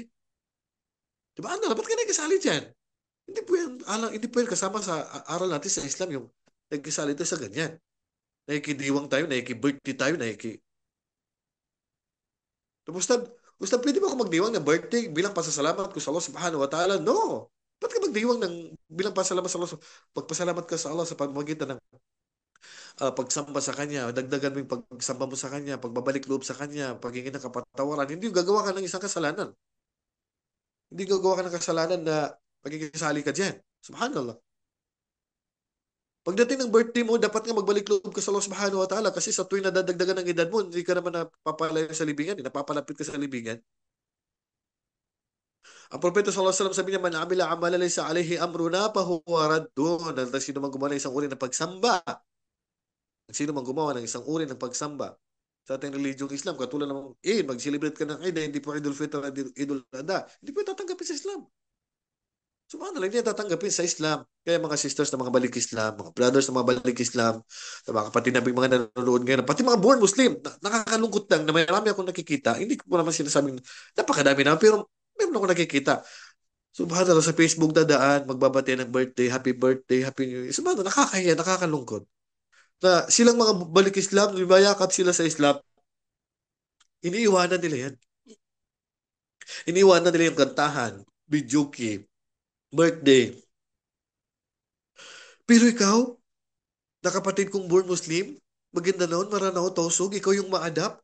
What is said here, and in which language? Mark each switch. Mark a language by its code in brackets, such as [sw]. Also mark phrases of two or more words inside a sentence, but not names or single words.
[tl] Diba? Ano, ba't ka nagkasali dyan? Hindi po yan kasama sa aral natin sa Islam yung nagkasali tayo sa ganyan. Nakikidiwang tayo, nakikibirthday tayo, Basta, basta pwede ba ako magdiwang ng birthday bilang pasasalamat ko sa Allah [ar] سبحانه وتعالى? [tl] No! Ba't ka magdiwang ng bilang pasasalamat sa Allah? Pagpasalamat ka sa Allah sa pamamagitan ng pagsamba sa Kanya, dagdagan mo yung pagsamba mo sa Kanya, pagbabalik loob sa Kanya, paghingi ng kapatawaran. Hindi yung gagawa ka ng isang kasalanan. Hindi gagawa ka ng kasalanan na pagkikisali ka dyan. Subhanallah. Pagdating ng birthday mo, dapat nga magbalik loob ka sa Allah [ar] سبحانه وتعالى [tl] kasi sa tuwing nadadagdagan ng edad mo, hindi ka naman napapalayo sa libingan, napapalapit ka sa libingan. Ang propeta [ar] صلى الله عليه وسلم [tl] sabi niya, [ar] "من عمل عملا ليس عليه أمرنا فهو رد." [tl] Dahil sino man gumawa ng isang uri ng pagsamba, sino man gumawa ng isang uri ng pagsamba sa ating religyong Islam, katulad ng mag-celebrate ka ng Eid, hindi po Eidul Fitr at Eidul Adha, hindi po tatanggapin sa Islam. Subhanallah, hindi tatanggapin sa Islam. Kaya mga sisters na mga balik Islam, mga brothers na mga balik Islam, na mga kapatid namin mga nanonood ngayon, pati mga [en] born Muslim, [tl] nakakalungkot lang na marami akong nakikita. Hindi ko naman sinasabing napakadami naman, pero meron akong nakikita. Subhanallah, sa Facebook dadaan, magbabati ng birthday, [en] happy new year. [tl] Subhanallah, nakakahiya, nakakalungkot. Na silang mga balik Islam, lumayakap sila sa Islam, iniiwanan nila yan. Iniiwanan nila yung kantahan, videoke, birthday. Pero ikaw, na kapatid kong [en] born Muslim, [tl] Maguindanao, Maranao, Tausug, ikaw yung ma-adapt.